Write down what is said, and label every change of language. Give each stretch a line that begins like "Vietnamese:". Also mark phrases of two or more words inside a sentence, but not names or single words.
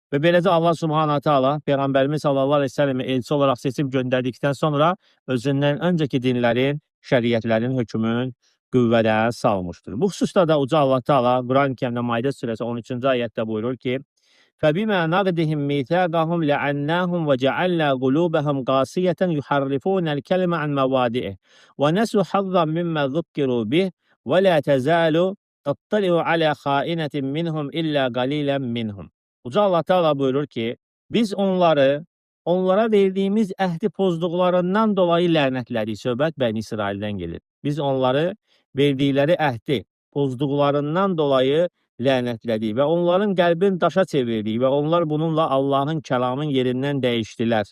Azerbaijani: Və beləcə Allah
Arabic: سبحانه تعالى
Azerbaijani: Peyğəmbərimiz
Arabic: صلى الله عليه وسلم
Azerbaijani: elçi olaraq seçib göndərdikdən sonra özündən öncəki dinlərin, şəriətlərin hökmünü qüvvədə salmışdır. Bu xüsusda da Uca Allah Taala Quran-Kərimdə Maidə surəsi 13-cü ayətdə buyurur ki:
Arabic: فبما نقضهم ميثاقهم لعناهم وجعلنا قلوبهم قاسية يحرفون الكلمة عن مواضعه ونسوا حظا مما ذكروا به ولا تزال تطلع على خائنة منهم إلا قليلا منهم.
Azerbaijani: Uca Allah Teala buyurur ki, biz onlara verdiğimiz əhdi pozduqlarından dolayı lənətlədik. Söhbət Bəni İsraildən gelir. Biz onları verdikləri əhdi pozduqlarından dolayı lənətlədik və onların qəlbini daşa çevirdik və onlar bununla Allahın kəlamın yerindən dəyişdilər.